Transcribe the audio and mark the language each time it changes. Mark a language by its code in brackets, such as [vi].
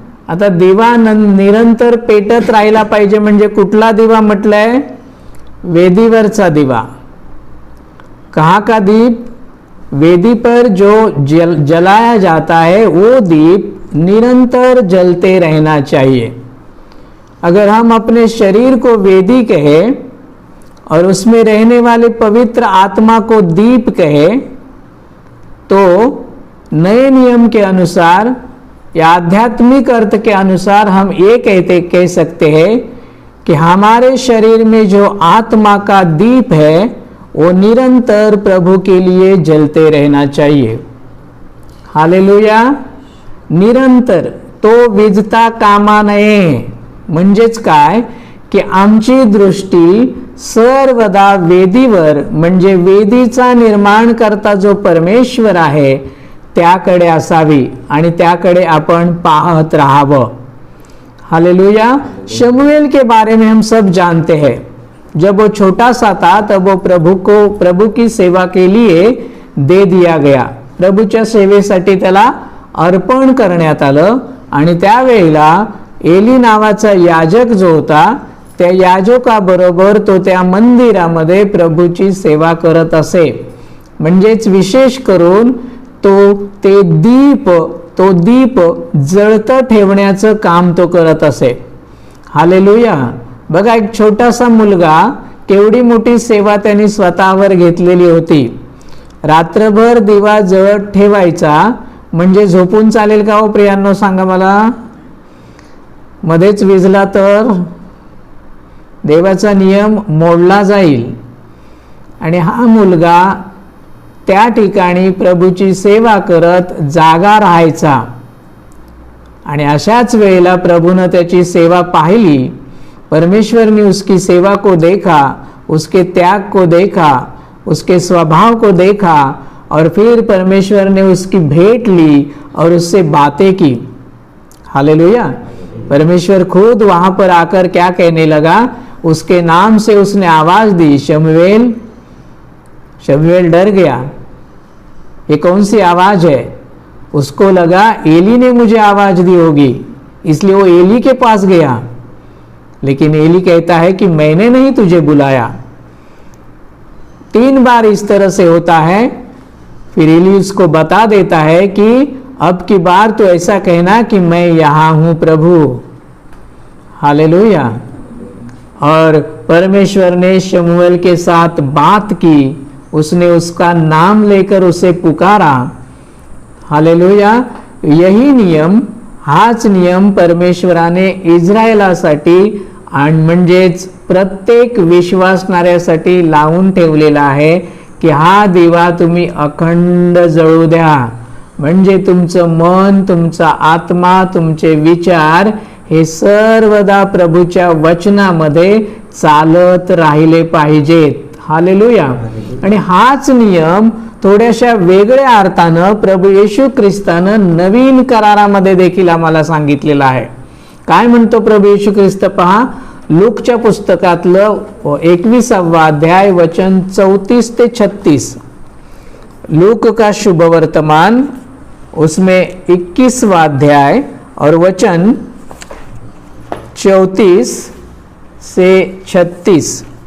[mr] आता दिवा निरंतर पेटत राहिला पाहिजे म्हणजे कुठला दिवा म्हटलंय? वेदीवरचा दिवा। [hi] कहाँ का दीप? वेदी पर जो जलाया जाता है वो दीप निरंतर जलते रहना चाहिए। अगर हम अपने शरीर को वेदी कहें और उसमें रहने वाले पवित्र आत्मा को दीप कहें, तो नए नियम के अनुसार या आध्यात्मिक अर्थ के अनुसार हम ये कह सकते हैं कि हमारे शरीर में जो आत्मा का दीप है वो निरंतर प्रभु के लिए जलते रहना चाहिए। [mr] हालेलुया। निरंतर, तो विजता कामा नये। म्हणजेच काय की आमची दृष्टी सर्वदा वेदीवर, म्हणजे वेदीचा निर्माण करता जो परमेश्वर आहे त्याकडे असावी आणि त्याकडे आपण पाहत राहावं। हालेलुया। [hi] शमूएल के बारे में हम सब जानते हैं। जब वो छोटा सा था तब वो प्रभु की सेवा के लिए दे दिया गया। [mr] प्रभूच्या सेवेसाठी त्याला अर्पण करण्यात आलं आणि त्यावेळेला एली नावाचा याजक जो होता त्या याजकाबरोबर तो त्या मंदिरामध्ये प्रभूची सेवा करत असे। म्हणजेच विशेष करून तो दीप जळतं ठेवण्याचं काम तो करत असे। हालेलुया। बघा, एक छोटासा मुलगा केवढी मोठी सेवा त्यांनी स्वतःवर घेतलेली होती। रात्रभर दिवा जळत ठेवायचा म्हणजे झोपून चालेल का हो प्रियांनो? सांगा मला। मध्येच विजला तर देवाचा नियम मोडला जाईल। आणि हा मुलगा त्या ठिकाणी प्रभूची सेवा करत जागा राहायचा आणि अशाच वेळेला प्रभूने त्याची सेवा पाहिली। [hi] परमेश्वर ने उसकी सेवा को देखा, उसके त्याग को देखा, उसके स्वभाव को देखा और फिर परमेश्वर ने उसकी भेंट ली और उससे बातें की। हालेलुया। परमेश्वर खुद वहां पर आकर क्या कहने लगा? उसके नाम से उसने आवाज दी, शमूएल। शमूएल डर गया। ये कौन सी आवाज है? उसको लगा एली ने मुझे आवाज दी होगी, इसलिए वो एली के पास गया। लेकिन एली कहता है कि मैंने नहीं तुझे बुलाया। 3 बार इस तरह से होता है। फिर एली उसको बता देता है कि अब की बार तो ऐसा कहना कि मैं यहां हूं प्रभु। हालेलुया। और परमेश्वर ने शमूएल के साथ बात की, उसने उसका नाम लेकर उसे पुकारा। हालेलुया। यही नियम, [mr] हाच नियम परमेश्वराने इस्रायलासाठी आणि म्हणजेच प्रत्येक विश्वासणाऱ्यासाठी लावून ठेवलेला आहे की हा दिवा तुम्ही अखंड जळू द्या। म्हणजे तुमचं मन, तुमचा आत्मा, तुमचे विचार हे सर्वदा प्रभूच्या वचनामध्ये चालत राहिले पाहिजेत। हालेलुया। आणि हाच नियम थोड्याशा वेगळ्या अर्थानं प्रभू येशू ख्रिस्तानं नवीन करारामध्ये देखील आम्हाला सांगितलेला आहे। काय म्हणतो प्रभू येशू ख्रिस्त? पहा, लूकच्या पुस्तकातलं 21वां अध्याय वचन 34 ते 36। [hi] लूक का शुभ वर्तमान, उसमें 21वां अध्याय और वचन 34 से 36।